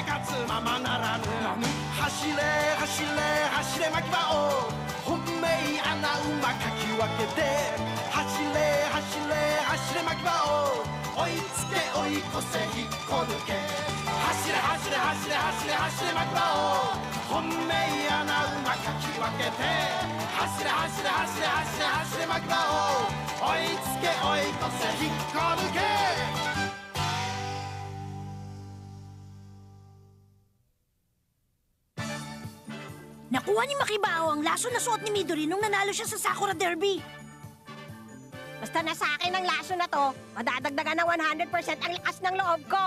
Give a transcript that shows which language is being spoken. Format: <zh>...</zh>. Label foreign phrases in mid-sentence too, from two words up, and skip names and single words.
<ja>活ままならぬ走れ走れ走れ牧場を本命穴馬かき分けて走れ走れ走れ牧場を追いつけ追い越せ引っこ抜け走れ走れ走れ走れ走れ牧場を本命穴馬かき分けて走れ走れ走れ走れ走れ牧場を追いつけ追い越せ引っこ抜け</ja> <tl>Nakuha ni Makibao ang laso na suot ni Midori nung nanalo siya sa Sakura Derby. Basta nasa akin ang laso na to, madadagdagan ng 100% ang lakas ng loob ko.</tl>